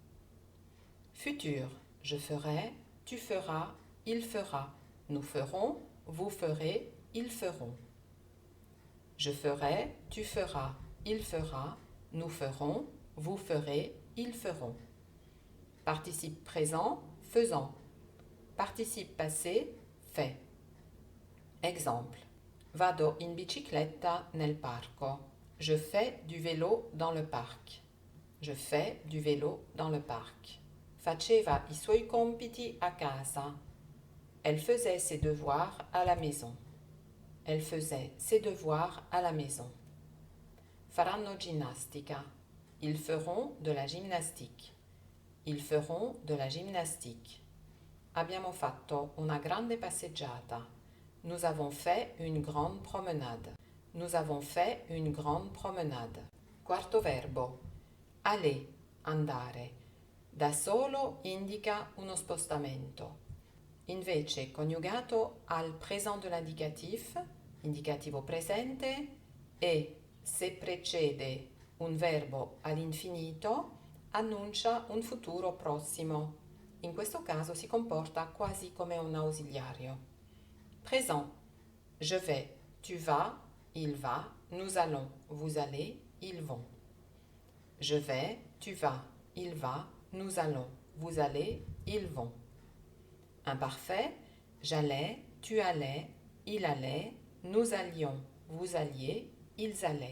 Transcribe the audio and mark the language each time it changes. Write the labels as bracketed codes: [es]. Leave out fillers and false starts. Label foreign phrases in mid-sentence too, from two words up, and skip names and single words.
[fr] Futur, je ferai, tu feras, il fera, nous ferons, vous ferez, ils feront. Je ferai, tu feras, il fera, nous ferons, vous ferez, ils feront. Participe présent, faisant. Participe passé, fait. Exemple. [it] Vado in bicicletta nel parco. [fr] Je fais du vélo dans le parc. Je fais du vélo dans le parc. [it] Faceva i suoi compiti a casa. [fr] Elle faisait ses devoirs à la maison. Elle faisait ses devoirs à la maison. [it] Faranno ginnastica. [fr] Ils feront de la gymnastique. Ils feront de la gymnastique. [it] Abbiamo fatto una grande passeggiata. [fr] Nous avons fait une grande promenade. Nous avons fait une grande promenade. [it] Quarto verbo. Aller, andare. Da solo indica uno spostamento. Invece coniugato al [fr] présent de l'indicatif, [it] indicativo presente, e se precede un verbo all'infinito, annuncia un futuro prossimo. In questo caso si comporta quasi come un ausiliario. [fr] Présent. Je vais, tu vas, il va, nous allons, vous allez, ils vont. Je vais, tu vas, il va, nous allons, vous allez, ils vont. Imparfait. J'allais, tu allais, il allait, nous allions, vous alliez, ils allaient.